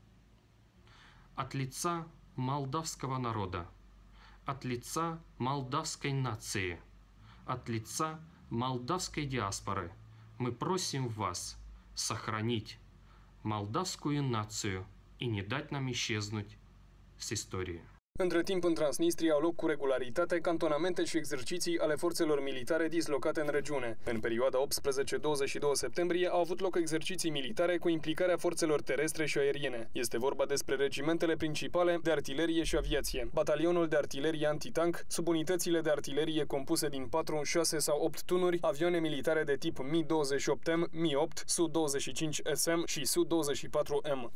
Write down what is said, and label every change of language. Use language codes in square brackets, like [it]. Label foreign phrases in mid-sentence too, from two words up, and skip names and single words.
[ru] От лица молдавского народа, от лица молдавской нации, от лица молдавской диаспоры мы просим вас сохранить молдавскую нацию и не дать нам исчезнуть с истории. [ro] Între timp, în Transnistria au loc cu regularitate cantonamente și exerciții ale forțelor militare dislocate în regiune. În perioada 18-22 septembrie au avut loc exerciții militare cu implicarea forțelor terestre și aeriene. Este vorba despre regimentele principale de artilerie și aviație, batalionul de artilerie antitank, subunitățile de artilerie compuse din 4, 6 sau 8 tunuri, avioane militare de tip Mi-28M, Mi-8, Su-25SM și Su-24M.